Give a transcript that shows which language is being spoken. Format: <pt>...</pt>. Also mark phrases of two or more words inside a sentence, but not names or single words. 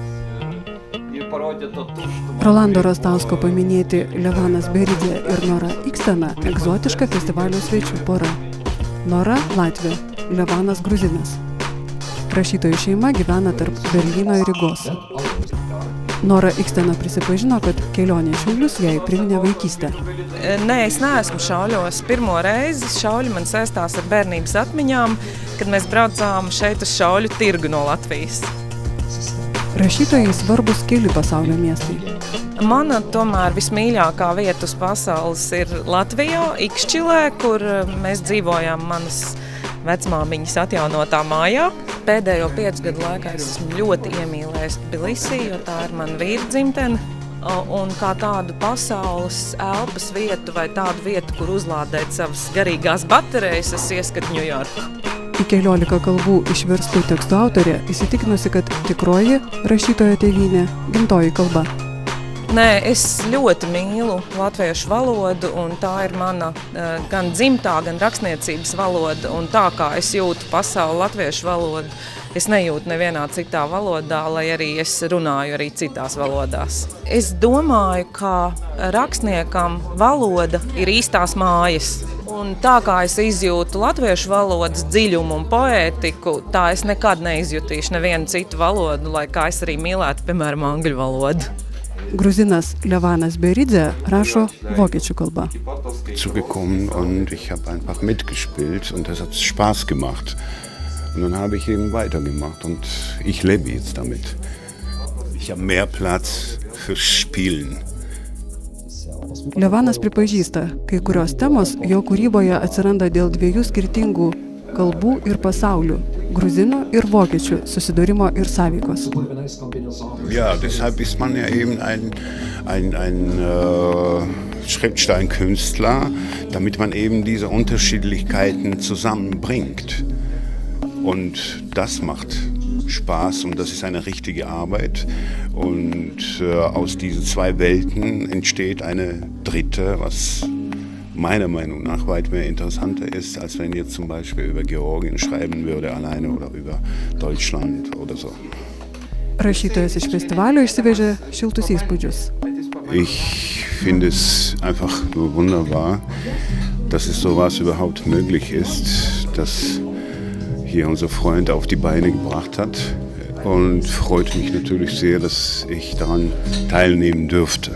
<lt>Rolando Rastausko paminėti Levanas Beridė ir Nora Ikstena egzotiška festivalio svečių pora. Nora Latvė, Levanas gruzinas. Rašytojų šeima gyvena tarp Berlyno ir Rygos. Nora Ikstena prisipažino, kad kelionė Šiaulius jai priminė vaikystę.</lt> <lv>Nē, es neesmu šauļos. Pirmo reizi šauļi man saistās ar bērnības atmiņām, kad mēs braucām šeit uz šauļu tirgu no Latvijas.</lv> <lt>Rašytojai svarbus keli pasaulio miestai.</lt> <lv>Mana tomēr vismīļākā vieta uz pasaules ir Latvijā, Ikšķilē, kur mēs dzīvojām manas vecmāmiņas atjaunotā mājā. Pēdējo 5 gadu laikā es esmu ļoti iemīlējis Tbilisī, jo tā ir mana vīra dzimtene. Un kā tādu pasaules elpas vietu vai tādu vietu, kur uzlādēt savas garīgās baterijas, es ieskatu Ņujorku.</lv> <lt>Į 14 kalbų išverstų tekstų autorė įsitikinusi, kad tikroji rašytojo tėvynė gimtoji kalba.</lt> <lv>Nē, es ļoti mīlu latviešu valodu, un tā ir mana gan dzimtā, gan rakstniecības valoda, un tā kā es jūtu pasauli latviešu valodu, es nejūtu nevienā citā valodā, lai arī es runāju arī citās valodās. Es domāju, ka rakstniekam valoda ir īstās mājas. Un tā kā es izjūtu latviešu valodas dziļumu un poētiku, tā es nekad neizjutīšu nevienu citu valodu, lai kā es arī mīlētu, piemēram, angļu valodu.</lv> <lt>Gruzinas Levanas Beridze rašo vokiečių kalba.</lt> <de>Zugekommen und ich habe einfach mitgespielt und das hat Spaß gemacht. Und dann habe ich eben weitergemacht und ich lebe jetzt damit. Ich habe mehr Platz für Spielen.</de> <lt>Levanas pripažįsta, kai kurios temos jo kūryboje atsiranda dėl 2 skirtingų kalbų ir pasaulių – gruzinų ir vokiečių susidūrimo ir sąveikos.</lt> <de>Ja, deshalb ist man ja eben ein Schriftsteinkünstler, damit man eben diese Unterschiedlichkeiten zusammenbringt. Und das macht Spaß und das ist eine richtige Arbeit. Und aus diesen 2 Welten entsteht eine dritte, was meiner Meinung nach weit mehr interessanter ist, als wenn jetzt zum Beispiel über Georgien schreiben würde alleine oder über Deutschland oder so.</de> <lt>Rašytojas iš festivalio išsivežė šiltus įspūdžius.</lt> <de>Ich finde es einfach nur wunderbar, dass es sowas überhaupt möglich ist, dass hier unser Freund auf die Beine gebracht hat. Und freut mich natürlich sehr, dass ich daran teilnehmen dürfte.</de>